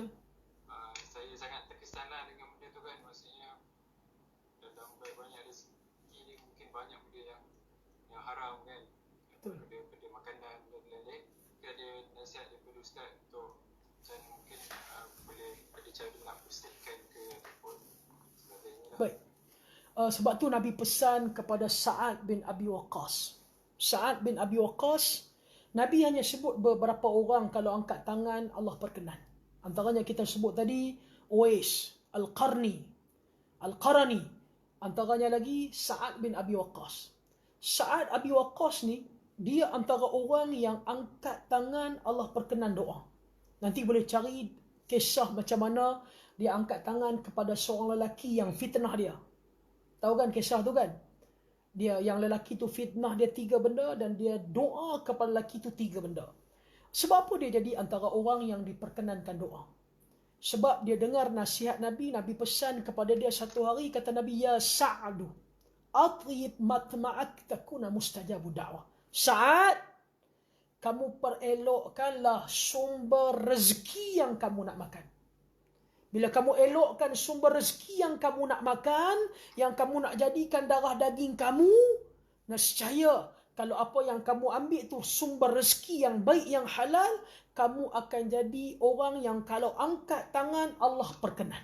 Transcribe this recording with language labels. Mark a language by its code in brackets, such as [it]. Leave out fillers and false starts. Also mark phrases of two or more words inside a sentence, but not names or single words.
[ms] Jadi, saya sangat terkesan lah dengan benda tu kan. Maksudnya dalam banyak rezeki ni mungkin banyak benda yang haram kan. Betul. Benda makanan dan lain-lain. Mungkin ada nasihat daripada Ustaz untuk macam mungkin boleh ada cara nak pastikan ke ataupun sebagainya lah. Baik. Sebab tu Nabi pesan kepada Sa'ad bin Abi Waqqas. Sa'ad bin Abi Waqqas, Nabi hanya sebut beberapa orang kalau angkat tangan Allah berkenan. Antaranya kita sebut tadi Uwais, Al-Qarni, Al-Qarani. Antaranya lagi Sa'ad bin Abi Waqqas. Sa'ad Abi Waqqas ni, dia antara orang yang angkat tangan Allah berkenan doa. Nanti boleh cari kisah macam mana dia angkat tangan kepada seorang lelaki yang fitnah dia. Tahu kan kisah tu kan? Dia yang lelaki tu fitnah dia 3 benda dan dia doa kepada lelaki tu 3 benda. Sebab apa dia jadi antara orang yang diperkenankan doa? Sebab dia dengar nasihat Nabi. Nabi pesan kepada dia satu hari, kata Nabi, [ar] يا سعد، أطب مطعمك تكون مستجاب الدعوة. [ms] Sa'ad, kamu perelokkanlah sumber rezeki yang kamu nak makan. Bila kamu elokkan sumber rezeki yang kamu nak makan, yang kamu nak jadikan darah daging kamu, nescaya kalau apa yang kamu ambil tu sumber rezeki yang baik, yang halal, kamu akan jadi orang yang kalau angkat tangan, Allah perkenan.